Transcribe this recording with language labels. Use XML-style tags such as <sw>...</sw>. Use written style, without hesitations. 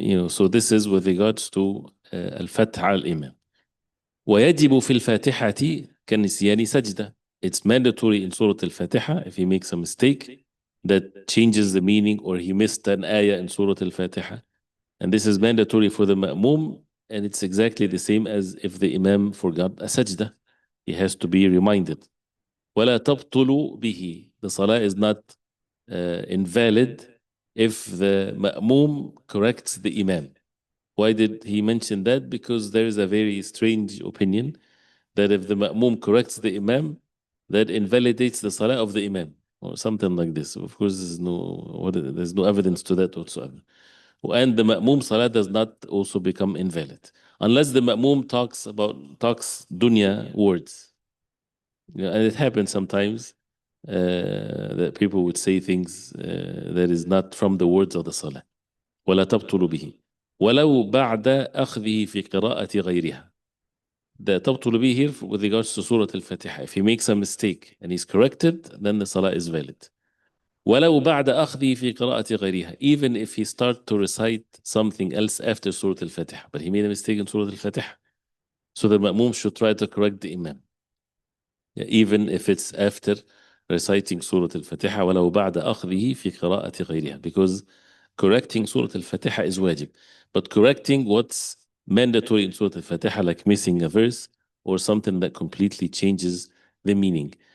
<en>So this is with regards to</en> <ar>الفتح على الإمام. ويجب في الفاتحة كنسيان سجدة.</ar> <en>It's mandatory in Surah Al-Fatiha if he makes a mistake that changes the meaning, or he missed an ayah in Surah Al-Fatiha. And this is mandatory for the ma'mum, and it's exactly the same as if the imam forgot a sajda. He has to be reminded.</en> <ar>ولا تبطل به.</ar> <en>The salah is not invalid if the ma'mum corrects the imam. Why did he mention that? Because there is a very strange opinion that if the ma'mum corrects the imam, that invalidates the salah of the imam, or something like this. Of course, there's no evidence to that whatsoever. And the ma'mum salah does not also become invalid unless the ma'mum talks dunya words. And it happens sometimes that people would say things that is not from the words of the salah.</en> <ar>ولا تبطل به ولو بعد أخذه في قراءة غيرها.</ar> <en>The</en> <ar>تبطل به</ar> <en>here with regards to Surah Al-Fatiha. If he makes a mistake and he's corrected, then the salah is valid.</en> <ar>ولو بعد أخذه في قراءة غيرها.</ar> <en>Even if he start to recite something else after Surah Al-Fatiha, but he made a mistake in Surah Al-Fatiha, so the ma'mum should try to correct the imam, even if it's after reciting Surah Al-Fatiha</en> <ar>ولو بعد أخذه في قراءة غيرها,</ar> <en>because correcting Surah Al-Fatiha is wajib, but correcting what's mandatory in Surah Al-Fatiha, like missing a verse or something that completely changes the meaning.</en>